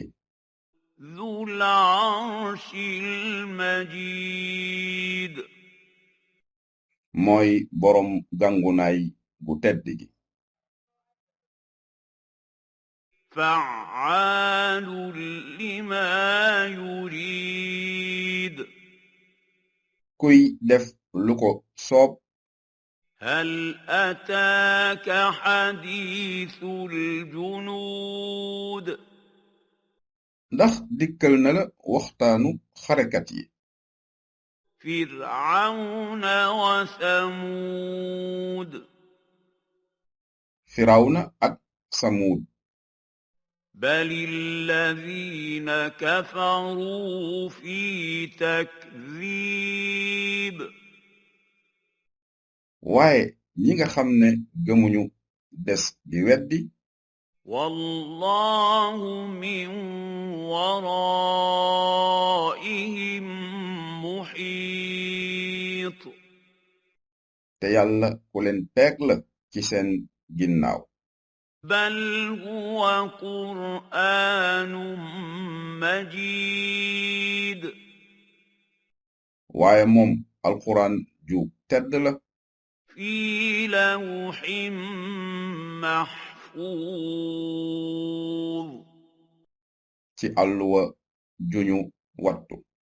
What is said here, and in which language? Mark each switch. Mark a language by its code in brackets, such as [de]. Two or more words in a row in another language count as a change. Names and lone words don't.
[ar] ذو العرش المجيد [wo] mooy boroom gàngunaay gu tedd gi [ar] فعال لما يريد [wo] kuy def lu ko soob [ar] هل أتاك حديث الجنود [wo] ndax dikkal na la waxtaanu xarekat yi [ar] فرعون وثمود [wo] firawna ak samuud [ar] بل الذين كفروا في تكذيب [wo] waaye ñi nga xam ne gëmuñu des di weddi [ar] والله من ورائهم محيط [wo] te yàlla ku leen peeg la ci seen ginnaaw [ar] بل هو قرآن مجيد [wo] waaye moom alquran ju tedd la [ar] في لوح محفوظ [wo] ci àlluwa juñu wattu